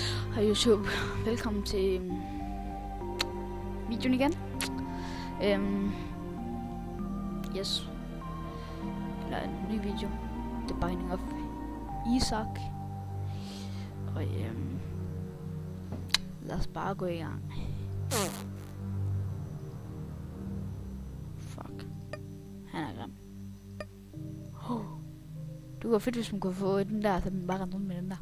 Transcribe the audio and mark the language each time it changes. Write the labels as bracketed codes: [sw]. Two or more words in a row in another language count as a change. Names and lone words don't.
[da] Hej YouTube, velkommen til videoen igen. Yes, eller en ny video. The Binding of Isaac. Og lad os bare gå i gang. Fuck, han er grim. Det var fedt, hvis man kunne få den der, så man bare rendte rundt med den der.